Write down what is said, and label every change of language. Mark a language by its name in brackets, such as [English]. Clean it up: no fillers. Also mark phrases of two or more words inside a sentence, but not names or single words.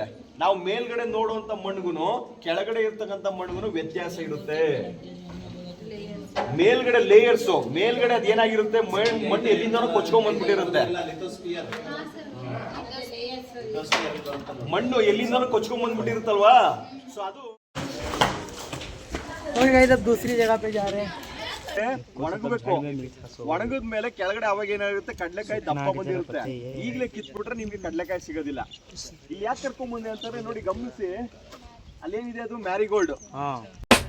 [Kannada] ನಾವು ಮೇಲ್ಗಡೆ ನೋಡುವಂತ ಮಣ್ಣಿಗೂ ಕೆಳಗಡೆ ಇರ್ತಕ್ಕಂಥ ಮಣ್ಣಿಗೂ ವ್ಯತ್ಯಾಸ ಇರುತ್ತೆ. ಮೇಲ್ಗಡೆ ಲೇಯರ್ಸ್, ಮೇಲ್ಗಡೆ ಅದ್ ಏನಾಗಿರುತ್ತೆ, ಮಣ್ಣು ಎಲ್ಲಿಂದ ಕೊಚ್ಕೊಂಡ್ ಬಂದ್ಬಿಟ್ಟಿರುತ್ತೆ. ಮಣ್ಣು ಎಲ್ಲಿಂದ ಕೊಚ್ಕೊಂಡ್ ಬಂದ್ಬಿಟ್ಟಿರುತ್ತಲ್ವಾ, ಸೊ ಅದು [English] okay guys [Hindi] अब दूसरी जगह पे जा रहे हैं. [Kannada] ಒಣಗಬೇಕು. ಒಣಗದ ಮೇಲೆ ಕೆಳಗಡೆ ಅವಾಗ ಏನಾಗುತ್ತೆ, ಕಡ್ಲೆಕಾಯಿ ದಪ್ಪ ಬಂದಿರುತ್ತೆ. ಈಗಲೇ ಕಿತ್ಬಿಟ್ರೆ ನಿಮ್ಗೆ ಕಡ್ಲೆಕಾಯಿ ಸಿಗೋದಿಲ್ಲ. ಇಲ್ಲಿ ಯಾಕೆ ಕರ್ಕೊಂಡ್ ಬಂದೆ ಅಂತಾರೆ ನೋಡಿ, ಗಮನಿಸಿ, ಅಲ್ಲೇನಿದೆ ಅದು ಮ್ಯಾರಿಗೋಲ್ಡ್.